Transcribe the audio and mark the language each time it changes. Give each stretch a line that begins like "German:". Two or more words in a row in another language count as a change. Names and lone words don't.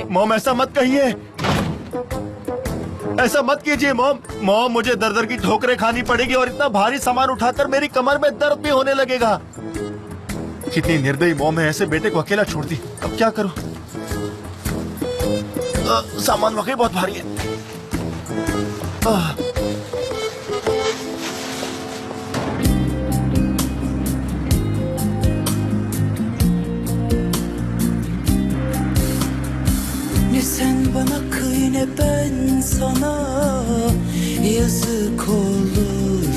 Hindi: मॉम ऐसा मत कहिए, ऐसा मत कीजिए मॉम। मॉम मुझे दर दर की ठोकरें खानी पड़ेगी और इतना भारी सामान उठाकर मेरी कमर में दर्द भी होने लगेगा। कितनी निर्दयी मॉम है, ऐसे बेटे को अकेला छोड़ दी। अब क्या करूं? सामान वाकई बहुत भारी है।
Turkish: Ne sen bana kıy ne ben sana, yazık olur.